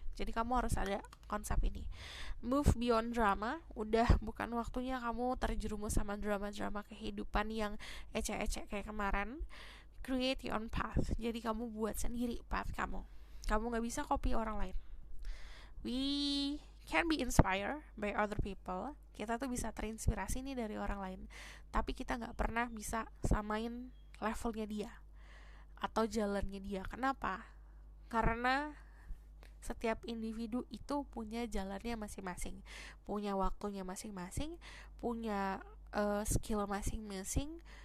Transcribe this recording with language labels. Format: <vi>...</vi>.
<id>Jadi kamu harus ada konsep ini.</id> <en>Move beyond drama,</en> <id>udah bukan waktunya kamu terjerumus sama drama-drama kehidupan yang ecek-ecek kayak kemarin.</id> <en>Create your own path.</en> <id>Jadi kamu buat sendiri path kamu. Kamu gak bisa copy orang lain.</id> <en>We can be inspired by other people.</en> <id>Kita tuh bisa terinspirasi nih dari orang lain, tapi kita gak pernah bisa samain levelnya dia atau jalannya dia. Kenapa? Karena setiap individu itu punya jalannya masing-masing, punya waktunya masing-masing, punya skill masing-masing.</id>